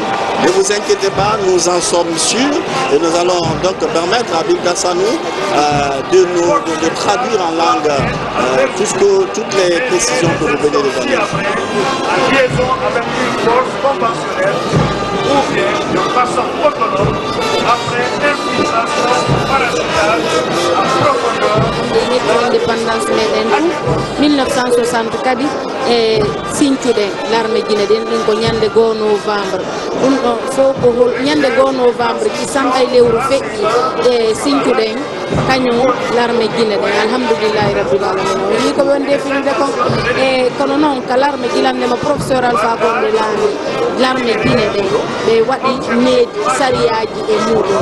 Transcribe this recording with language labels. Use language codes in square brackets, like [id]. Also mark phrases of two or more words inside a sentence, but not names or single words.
[fr] Ne vous inquiétez pas, nous en sommes sûrs et nous allons donc permettre à Bill Gassanou de traduire en langue toutes les précisions que vous venez de donner. En liaison avec une force conventionnelle ou bien de façon autonome après infiltration parachutale à profondeur. [ff] Indépendance meɗen 1960 kadi e siñcuɗe [fr] l'armée guinéen [ff] ɗin ko ñande 2 novembre ɗum ɗo fof ko ñande 2 novembre ci sambay lewru feƴƴi e siñcuɗen kañum [fr] l'armée guinéen [ar] الحمد لله رب العالمين [ff] o wi ko ɓe definide kon e kono noon ka l'armée guilandema professeur alpha gonde laami [fr] l'armée guinéen [ff] ɓe waɗi needi sariyaji e muɗum